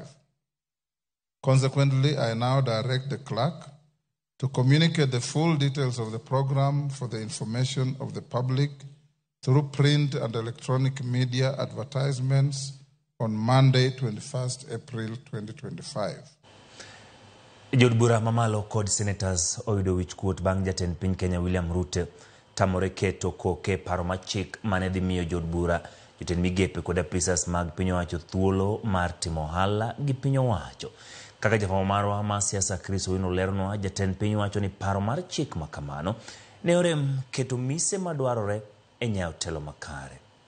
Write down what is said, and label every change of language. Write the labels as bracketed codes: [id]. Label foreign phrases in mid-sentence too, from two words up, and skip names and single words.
[en] Consequently, I now direct the clerk to communicate the full details of the program for the information of the public through print and electronic media advertisements on Monday, 21st April 2025. [luo] Jod bura mamalo kod senators oyudo wich kuot bang' jatend piny Kenya William Ruto tamore keto koke paro machik mane dhi miyo jod bura, jotend migepe kod apisas mag piny owacho thuolo mar timo ohala gi piny owacho. Kaka jafamo marwa ma siasa Chris Owino leronwa, jatend piny owacho ni paro mar chik makamano ne orem keto mise madwarore e nyayo telo makare.